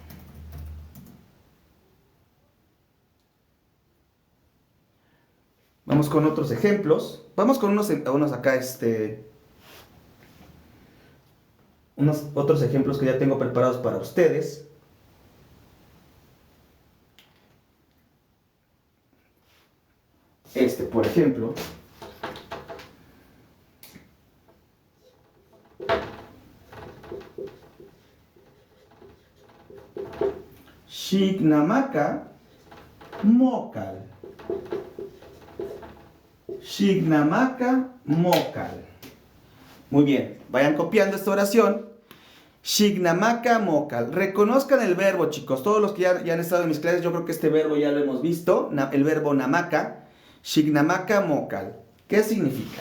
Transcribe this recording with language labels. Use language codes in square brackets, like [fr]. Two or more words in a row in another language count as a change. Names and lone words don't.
[es] Vamos con otros ejemplos. Vamos con unos acá, unos otros ejemplos que ya tengo preparados para ustedes. Por ejemplo. [nah] Xignamaca mocal. Xignamaca mocal. [es] Muy bien, vayan copiando esta oración. [nah] Xignamaca mocal. [es] Reconozcan el verbo, chicos. Todos los que ya han estado en mis clases, yo creo que este verbo ya lo hemos visto. El verbo namaca. [nah] Xignamaca mocal. [es] ¿Qué significa?